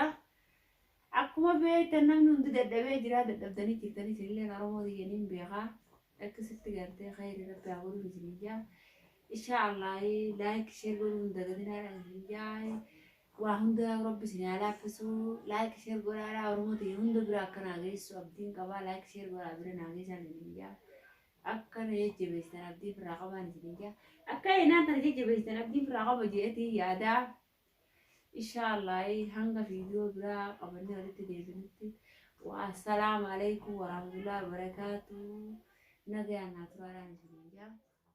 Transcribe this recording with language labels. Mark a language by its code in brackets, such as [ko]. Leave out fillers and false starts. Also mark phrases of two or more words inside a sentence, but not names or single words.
[om] Akkuma beektan namni hundi dadhabee jira dadhabdanii jirtanii isinillee oromoo diyyaniin beekaa akkasitti gartee khayrii rabbi haa godhu isiniin jaa inshaallah [en] laayik sheer [om] godhuun dagatinaadha isiniin jaa waa hunda rabbi isin haa laaffisu [en] laayik sheer [om] godhaadha oromoo diyya hunda bira akka naa geessu abdiin qabaa [en] laayik sheer [om] godhaa bira naa geessan isiniin jaa akka na jajjabeessitan abdiin irraa qabaan isiniin jaa akka inaan tana jajjabeessitan abdiin irraa qaba jeetii yaadaa. Inshaallah hanga video bira qabanne walitti deebinutti [ar] والسلام عليكم ورحمة الله وبركاته [om] nagaa naa turaadhaan isiniin jaa.